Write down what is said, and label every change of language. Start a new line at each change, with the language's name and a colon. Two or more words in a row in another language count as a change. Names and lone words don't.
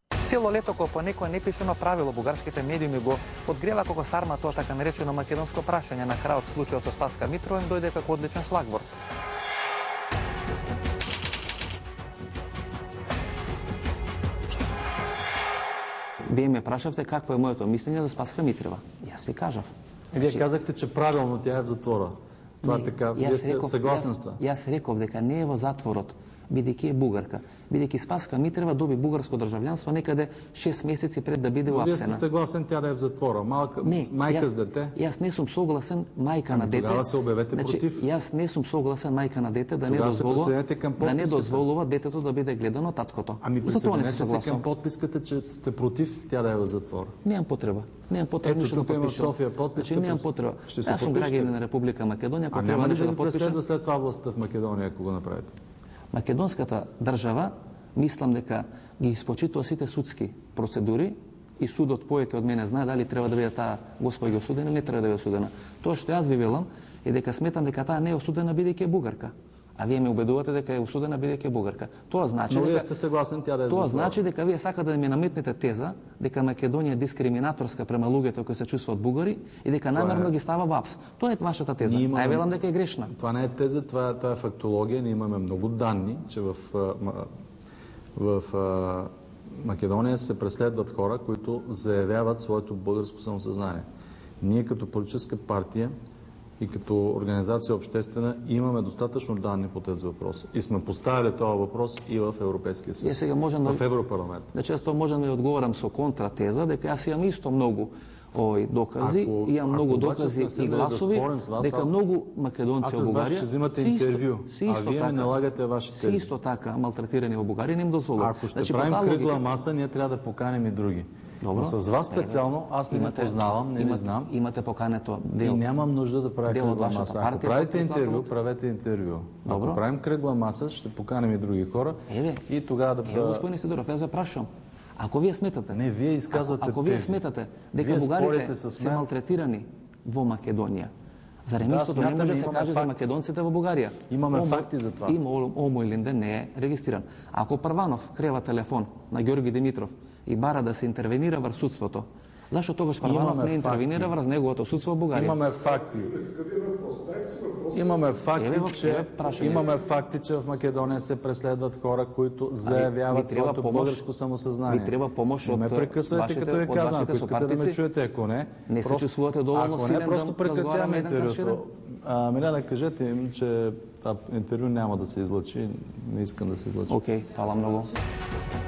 Macedonian: Цело лето кога по некое непишено правило бугарските медиуми го подгрева како сарма тоа така наречено македонско прашање, на крајот случајот со Спаска Митрова им дојде како одличен шлагворд. Вие ме прашавте какво е моето мислење за Спаска Митрова. Јас ви кажав.
Bulgarian: Вие казахте, че правилно тя е в затвора. Това е така. Вие сте съгласен с това?
Macedonian: Јас реков дека не е во затворот, бидејќи е бугарка. Бидејќи Спаска Митрева доби бугарско државјанство некаде 6 месеци пред да биде уапсена.
Bulgarian: Вие сте съгласен тя да е в затвора.
Macedonian: Мајка с дете? Јас не сум согласен мајка на дете.
Bulgarian: Тогава се обявете против.
Macedonian: Јас не сум согласен мајка на дете да не дозволува детето да биде гледано од таткото.
Bulgarian: Ами присъединете се към подписката, че сте против тя да е в затвора.
Macedonian: Немам потреба. Немам потреба
Bulgarian: ето, тук има в София подписка.
Macedonian: Немам потреба. Јас сум граѓанин на Република Македонија,
Bulgarian: ако треба да го преследва след това властта в Македонија, ако го направите?
Macedonian: Македонската држава, мислам дека ги испочитува сите судски процедури и судот повеќе од мене знае дали треба да биде таа госпоѓа осудена или не треба да биде осудена. Тоа што јас ви велам е дека сметам дека таа не е осудена бидејќи е бугарка. А вие ме убедувате дека е осудена бидејќи е бугарка. Тоа значи дека вие сте согласен
Bulgarian: тя да е
Macedonian: тоа значи дека вие сакате да ми наметнете теза дека Македонија е дискриминаторска према луѓето кои се чувствуваат бугари и дека намерно ги става во апс. Тоа е вашата теза. Ај велам дека е грешна.
Bulgarian: Това не е теза, това е фактологија. Ние имаме много данни, че в Македонија се преследват хора, които заявяват своето българско самосъзнание. Ние като политическа партия и като организация обществена имаме достатъчно данни по тези въпроси. И сме поставили този въпрос и в Европейския съюз, в Европарламент.
Macedonian: Значи, аз можам да одговорам со контратеза, дека аз имам исто многу докази, имам многу докази и гласови, дека многу македонци во Бугарија
Bulgarian: ще взимате интервю, а вие ми налагате вашите тези.
Macedonian: Исто така малтретирани во Бугарија, не им дозволувам.
Bulgarian: Ако ще правим кръгла маса, ние трябва да поканим и други. Но с вас специално аз не познавам, не ви знам. Имате покането и нямам нужда да правя кръгла маса. Ако правите интервю, правете интервю. Ако правим кръгла маса, ще поканим и други хора. И тогава да... Господин Сидоров,
Macedonian: аз запрашам. Ако вие сметате...
Bulgarian: Не, вие изказвате
Macedonian: Ако вие сметате дека бугарите се малтретирани во Македонија, зарем истото не може да се каже за македонците во Бугарија?
Bulgarian: Имаме факти за това.
Macedonian: Омо Илинде не е регистриран. Ако Прванов крева телефон на Георги Димитров и бара да се интервенира врз судството, зашто тогаш Прванов не интервенира врз неговото судство во Бугарија?
Bulgarian: Имаме факти. Имаме факти, че в Македонија се преследват хора, които заявяват своето българско самосъзнание.
Macedonian: Ви треба помош од
Bulgarian: ме прекъсвате, като ви казвам, ако искате да ме чуете, ако не...
Macedonian: Не се чувствувате доволно силен да разговараме еден кај еден?
Bulgarian: Милена, кажете им, че това интервю няма да се излъчи. Не искам да се излъчи.
Macedonian: Окей, фала многу.